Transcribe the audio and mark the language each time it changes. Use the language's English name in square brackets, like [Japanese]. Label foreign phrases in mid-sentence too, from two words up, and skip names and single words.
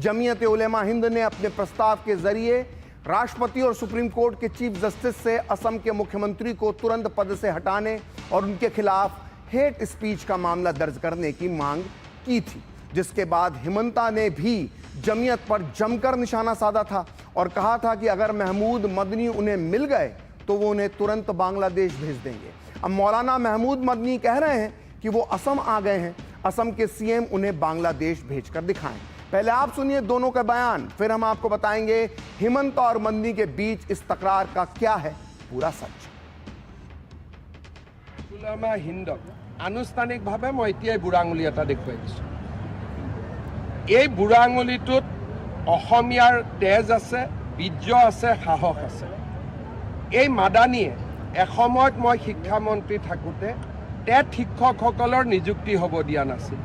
[Hindi] जमीयत उलेमा हिंद ने अपने प्रस्ताव के जरिए राष्ट्रपति और सुप्रीम कोर्ट के चीफ जस्टिस से असम के मुख्यमंत्री को तुरंत पद से हटाने और उनके खिलाफ हेट स्पीच का मामला दर्ज करने की मांग की थी, जिसके बाद हिमंता ने भी जमीयत पर जमकर निशाना साधा था और कहा था कि अगर महमूद मदनी उन्हें मिल गए तो वो उन्हें तुरंत बांग्लादेश भेज देंगे। अब मौलाना महमूद मदनी कह रहे हैं कि वो असम आ गए हैं, असम के सीएम उन्हें बांग्लादेश भेजकर दिखाएं। पहले आप सुनिए दोनों का बयान, फिर हम आपको बताएंगे हिमंता और मदनी के बीच इस तकरार का क्या है पूरा सच। [Assamese] উলামা হিন্দক আনুষ্ঠানিকভাৱে মই এতিয়াই বুঢ়া আঙুলি এটা দেখুৱাই দিছোঁ। এই বুঢ়া আঙুলিটোত অসমীয়াৰ তেজ আছে, বীৰ্য আছে, সাহস আছে। এই মাদানীয়ে এসময়ত মই শিক্ষামন্ত্ৰী থাকোঁতে টেট শিক্ষকসকলৰ নিযুক্তি হ'ব দিয়া নাছিল।